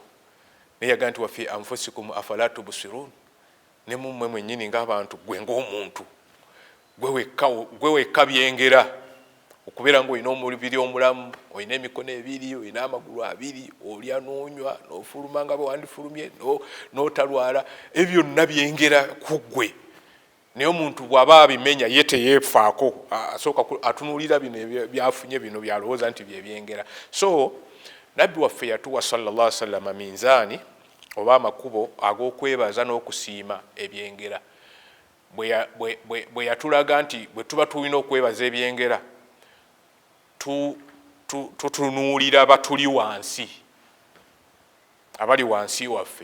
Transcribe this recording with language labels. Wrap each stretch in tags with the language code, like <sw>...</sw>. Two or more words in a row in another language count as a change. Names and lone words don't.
<lg>Naye yaga nti</lg> <ar>وفي أنفسكم أفلا تبصرون,</ar> <lg>ne mummwe mwennyini ng'abantu gwe ng'omuntu gwe wekka byengera okubeera ng'olina omubiri omulamu, olina emikono ebiri, olina amagulu abiri, olya n'onywa n'ofuluma nga bwe wandifulumye n'otalwala, ebyo byonna byengera ku ggwe. Naye omuntu bw'aba abimenya ye teyeefaako, asooka atunuulira bino byafunye bino byalowooza nti byebyengera. So nabbi waffe yatuwa</lg> <ar>صلى الله عليه وسلم</ar> <lg>minzaani oba amakubo ag'okwebaza n'okusiima ebyengera. Bwe yatulaga nti bwe tuba tulina okwebaza ebyengera tutunuulira batuli wansi, abali wansi waffe.</lg>